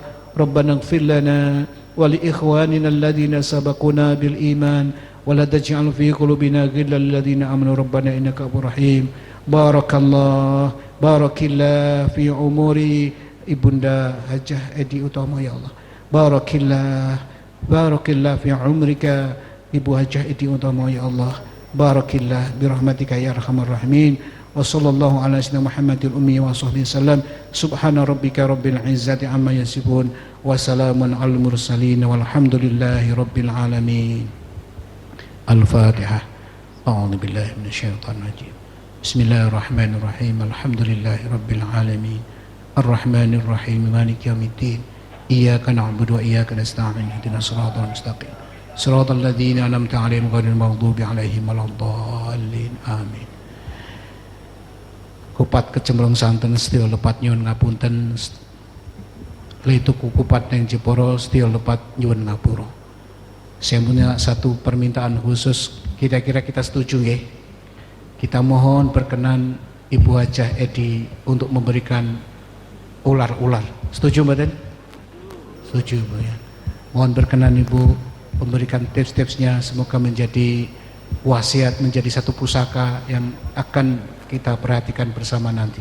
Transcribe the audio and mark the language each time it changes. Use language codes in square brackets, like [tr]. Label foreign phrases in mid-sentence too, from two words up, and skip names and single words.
[ar] ربنا اغفر لنا ولإخواننا الذين سبقونا بالإيمان ولا تجعل في قلوبنا غلا للذين آمنوا ربنا إنك غفور رحيم. بارك الله في أموري Ibunda Hajah Edi Utama يا الله. بارك الله في عمرك Ibu Hajah Edi Utama يا الله. بارك الله برحمتك يا أرحم الراحمين. وصلى الله على سيدنا محمد الأمي وصحبه سلم. سبحان ربك رب العزة عما يصفون وسلام المرسلين والحمد لله رب العالمين. Al-Fatihah. أعوذ بالله من الشيطان الرجيم. بسم الله الرحمن الرحيم. الحمد لله رب العالمين. الرحمن الرحيم. مالك يوم الدين. إياك نعبد وإياك نستعين. اهدنا الصراط المستقيم. صراط الذين أنعمت عليهم غير المغضوب عليهم ولا الضالين. Amin. [jv] Kupat kecemplung santen setya lepat nyuwun ngapunten. Leitu kupat yang Jeporo setya lepat nyuwun ngapura. [id] Saya punya satu permintaan khusus, kira-kira kita setuju ya? Kita mohon berkenan Ibu Hajah Edi untuk memberikan ular-ular. Setuju Mbak? Setuju Bu ya. Mohon berkenan Ibu memberikan tips-tipsnya, semoga menjadi wasiat, menjadi satu pusaka yang akan kita perhatikan bersama nanti.